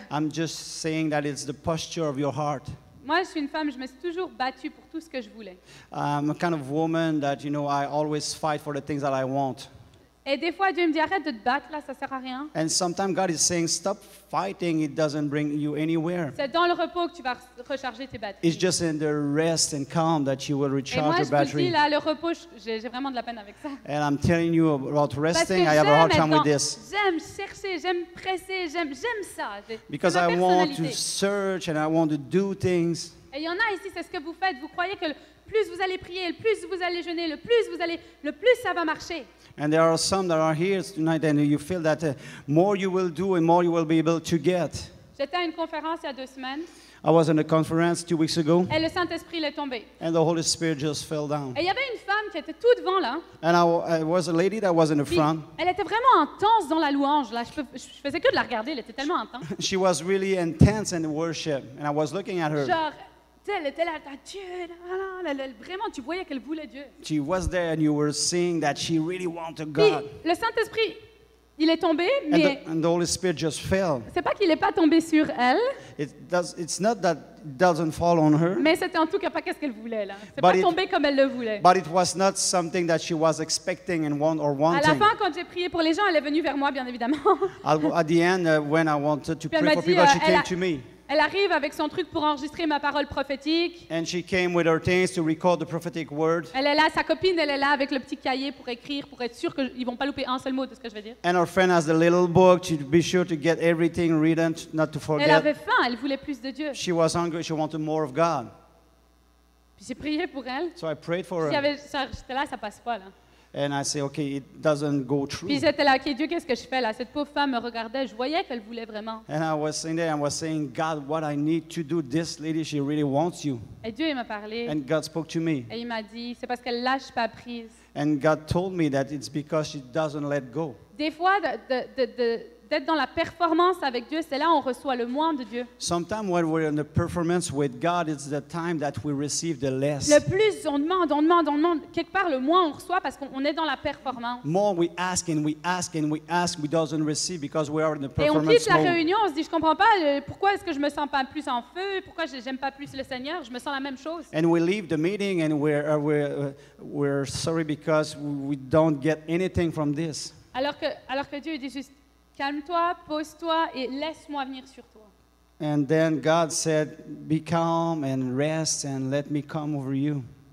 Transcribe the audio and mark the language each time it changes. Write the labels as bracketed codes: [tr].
[en] I'm just saying that it's the posture of your heart. [fr] Moi, je suis une femme, je me suis toujours battue pour tout ce que je voulais. [en] I'm a kind of woman that, I always fight for the things that I want. [fr] Et des fois, Dieu me dit, arrête de te battre, là, ça sert à rien. [en] And sometimes God is saying, stop fighting, it doesn't bring you anywhere. [fr] C'est dans le repos que tu vas recharger tes batteries. [en] It's just in the rest and calm that you will [fr] Et moi, [en] recharge your [fr] je vous le dis, là, le repos, j'ai vraiment de la peine avec ça. [en] And I'm telling you about [fr] Parce que [en] resting, I have a hard time [fr] j'aime [en] with this. [fr] j'aime chercher, j'aime presser, j'aime ça. [en] Because [fr] C'est ma [en] I want to [fr] personnalité. [en] search and I want to do things. [fr] Et il y en a ici, c'est ce que vous faites. Vous croyez que le plus vous allez prier, le plus vous allez jeûner, le plus ça va marcher. [en] And there are some that are here tonight and you feel that more you will do and more you will be able to get. [fr] J'étais à une conférence il y a 2 semaines [en] I was in a conference 2 weeks ago [fr] et le Saint-Esprit il est tombé. [en] and the Holy Spirit just fell down. [fr] Et il y avait une femme qui était tout devant là. [en] And I was a lady that was in the [fr] Puis, [en] front. [fr] elle était vraiment intense dans la louange. Là. Je faisais que de la regarder, elle était tellement intense. [en] She was really intense in the worship and I was looking at her. [fr] Genre, tu sais, elle était là, Dieu, vraiment, tu voyais qu'elle voulait Dieu. [en] She was there and you were seeing that she really wanted [fr] Puis, [en] God. [fr] le Saint-Esprit, il est tombé, mais [en] And the Holy Spirit just fell. [fr] c'est pas qu'il n'est pas tombé sur elle, [en] It's not that it doesn't fall on her, [fr] mais c'était en tout cas pas qu'est-ce qu'elle voulait là. C'est [en] But [fr] pas [en] it- [fr] tombé comme elle le voulait. [en] but it was not something that she was expecting and [fr] À la [en] wanting. [fr] fin, quand j'ai prié pour les gens, elle est venue vers moi, bien évidemment. [en] At the end, when I wanted to [fr] Puis elle [en] pray [fr] m'a [en] for [fr] dit, [en] people, she [fr] elle [en] came [fr] a- [en] to me. [fr] Elle arrive avec son truc pour enregistrer ma parole prophétique. [en] And she came with her things to record the prophetic word. [fr] Elle est là, sa copine, elle est là avec le petit cahier pour écrire, pour être sûre qu'ils vont pas louper un seul mot de ce que je vais dire. [en] And her friend has the little book to be sure to get everything written, not to [fr] Elle avait [en] forget. [fr] faim, elle voulait plus de Dieu. [en] She was hungry, she wanted more of God. [fr] Puis j'ai prié pour elle. [en] So I prayed for [fr] J'étais [en] her. [fr] là, ça passe pas là. [en] And I say, okay, it doesn't go [fr] Puis [en] through. [fr] j'étais là, ok Dieu, qu'est-ce que je fais là? Cette pauvre femme me regardait, je voyais qu'elle voulait vraiment. [en] And I was sitting there and was saying, God, what I need to do, this lady, she really wants you. [fr] Et Dieu, il m'a parlé. [en] And God spoke to me. [fr] Et il m'a dit, c'est parce qu'elle lâche pas prise. [en] And God told me that it's because she doesn't let go. [fr] Des fois, d'être dans la performance avec Dieu, c'est là où on reçoit le moins de Dieu. [en] Sometimes when we're in the performance with God, it's the time that we receive the less. [fr] Le plus on demande, quelque part le moins on reçoit parce qu'on est dans la performance. [en] More we ask and we ask and we ask, we doesn't receive because we are in the [fr] Et on quitte [en] performance [fr] la [en] mode. [fr] réunion, on se dit, je comprends pas, pourquoi est-ce que je me sens pas plus en feu, pourquoi j'aime pas plus le Seigneur, je me sens la même chose. [en] And we leave the meeting and we're sorry because we don't get anything from this. [fr] Alors que Dieu dit juste, calme-toi, pose-toi et laisse-moi venir sur toi. [en] And then God said, be calm and rest and let me come over you.